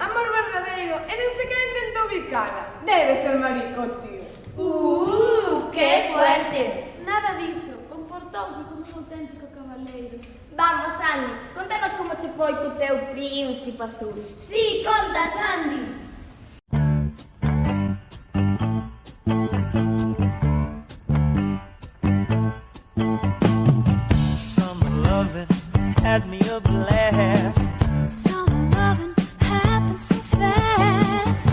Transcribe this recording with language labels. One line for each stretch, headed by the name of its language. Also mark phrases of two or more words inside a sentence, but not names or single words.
Galician: Amor verdadeiro, e nin sequera intento ubicala. Debe ser marico, tío.
Spanish: Que fuerte.
Galician: Nada diso, comportouse como un auténtico cabaleiro. Vamos, Sandy, contanos como che foi co teu príncipe azul. Si, conta, Sandy.
English: Had me a blast. Summer loving happened so fast.